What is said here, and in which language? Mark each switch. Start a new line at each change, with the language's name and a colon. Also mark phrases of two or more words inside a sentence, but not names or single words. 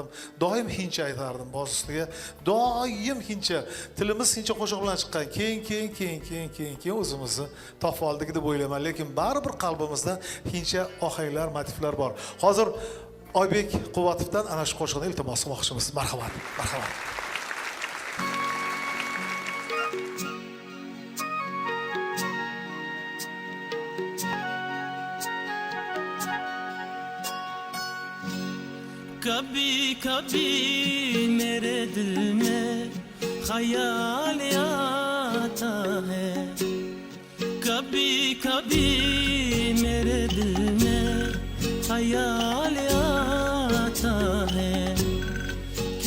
Uzbek: Doim hincha aytardim boz ustiga. Doim hincha. Tilimiz hincha qo'shiq bilan chiqqan. Keyin o'zimizni topib oldik deb o'ylayman, lekin baribir qalbimizda hincha ohanglar, motivlar bor. Hozir Oybek Quvatovdan ana shu qo'shiqni iltimos qilmoqchimiz. Marhamat.
Hindi: कभी कभी मेरे दिल में ख्याल आता है कभी कभी मेरे दिल में ख्याल आता है कि